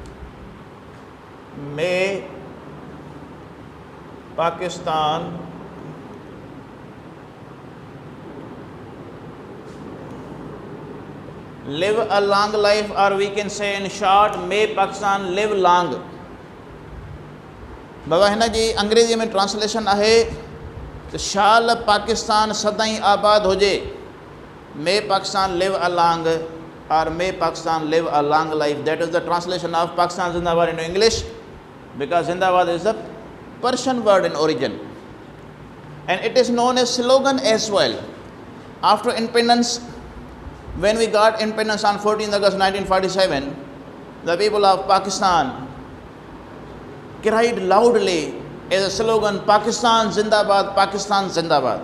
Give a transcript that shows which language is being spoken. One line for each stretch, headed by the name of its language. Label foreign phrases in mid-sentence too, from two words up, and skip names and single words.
English: May Pakistan live a long life, or we can say in short, may Pakistan live long.
Sindhi: बाबा हिन जी अंग्रेजी में ट्रांसलेशन आहे त शाल पाकिस्तान सदाई आबाद हुजे,
English: may Pakistan live a long, or may Pakistan live a long life. That is the translation of
Urdu: پاکستان زندہ باد
English: into English, because Zindabad is the Persian word in origin, and it is known as slogan as well. After independence, when we got independence on 14th August 1947, the people of Pakistan cried loudly as a slogan,
Urdu: پاکستان زندہ باد، پاکستان زندہ باد.